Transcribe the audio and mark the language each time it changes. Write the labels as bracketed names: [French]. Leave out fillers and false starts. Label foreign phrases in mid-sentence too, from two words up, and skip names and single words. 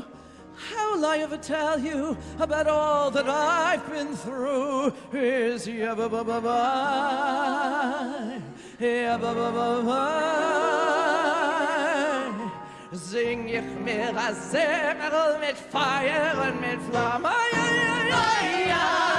[English] How will I ever tell you about all that I've been through? Is yabba ba ba ba, yabba ba ba ba. [Bavarian] Sing ich mir a Semmerl mit Feuer und mit Flamme. Ay, ay, ay, ay, ay.